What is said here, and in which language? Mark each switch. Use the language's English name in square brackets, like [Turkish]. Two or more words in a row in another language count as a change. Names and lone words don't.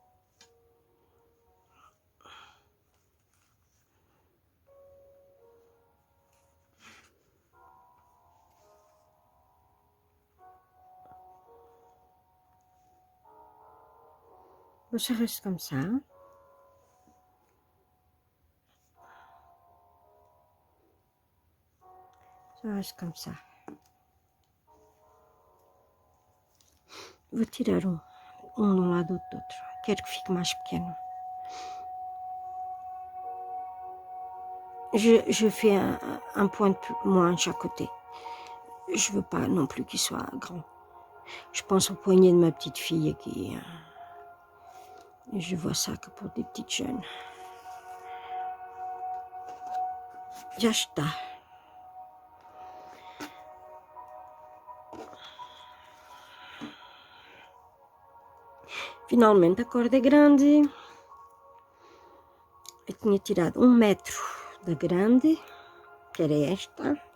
[French] Bon, ça reste comme ça. Hein. Ça reste comme ça. [Portuguese] Vou tirar um de um lado do outro. Quero que fique mais pequeno. [French] Je fais un point moins à chaque côté. Je veux pas non plus qu'il soit grand. Je pense au poignet de ma petite fille qui... je vois ça que pour des petites jeunes. [Portuguese] Já está. Finalmente a corda é grande. Eu tinha tirado 1 metro da grande, que era esta.